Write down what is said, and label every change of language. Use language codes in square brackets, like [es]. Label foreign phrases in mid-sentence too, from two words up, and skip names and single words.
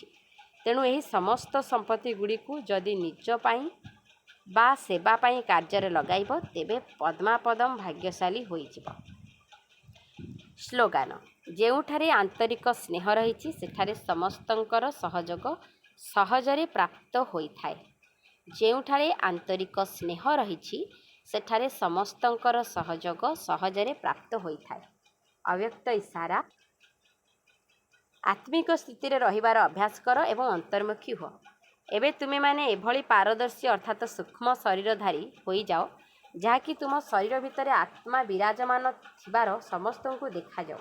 [or] ତେଣୁ ଏହି ସମସ୍ତ ସମ୍ପତ୍ତିଗୁଡ଼ିକୁ ଯଦି ନିଜ ପାଇଁ ବା ସେବା ପାଇଁ କାର୍ଯ୍ୟରେ ଲଗାଇବ, ତେବେ ପଦ୍ମାପଦମ୍ ଭାଗ୍ୟଶାଳୀ ହୋଇଯିବ। ସ୍ଲୋଗାନ, ଯେଉଁଠାରେ ଆନ୍ତରିକ ସ୍ନେହ ରହିଛି ସେଠାରେ ସମସ୍ତଙ୍କର ସହଯୋଗ ସହଜରେ ପ୍ରାପ୍ତ ହୋଇଥାଏ। ଯେଉଁଠାରେ ଆନ୍ତରିକ ସ୍ନେହ ରହିଛି ସେଠାରେ ସମସ୍ତଙ୍କର ସହଯୋଗ ସହଜରେ ପ୍ରାପ୍ତ ହୋଇଥାଏ। ଅବ୍ୟକ୍ତ ଇସାରା। ଆତ୍ମିକ ସ୍ଥିତିରେ ରହିବାର ଅଭ୍ୟାସ କର ଏବଂ ଅନ୍ତର୍ମୁଖୀ ହୁଅ। ଏବେ ତୁମେମାନେ ଏଭଳି ପାରଦର୍ଶୀ ଅର୍ଥାତ୍ ସୂକ୍ଷ୍ମ ଶରୀରଧାରୀ ହୋଇଯାଅ ଯାହାକି ତୁମ ଶରୀର ଭିତରେ ଆତ୍ମା ବିରାଜମାନ ଥିବାର ସମସ୍ତଙ୍କୁ ଦେଖାଯାଉ।